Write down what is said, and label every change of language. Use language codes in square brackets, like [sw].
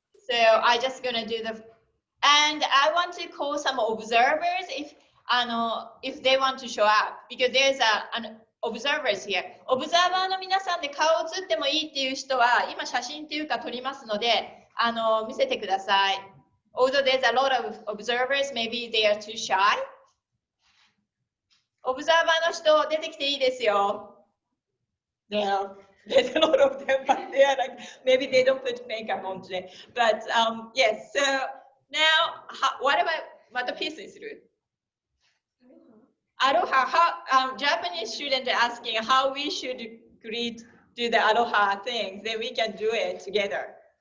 [en] So I just gonna do and I want to call some observers if they want to show up, because there's an observers here. [ja] オブザーバーの皆さんで顔映ってもいいっていう人は今写真っていうか撮りますので見せてください。 [en] Although there's a lot of observers, maybe they are too shy. [ja] オブザーバーの人出てきていいですよ。 [en] No, there's a lot of them, but they are like, maybe they don't put makeup on today. But yes, so now, what about, [ja] またピースにする? [en] Aloha, how, Japanese student asking how we should greet, do the aloha things, then we can do it together.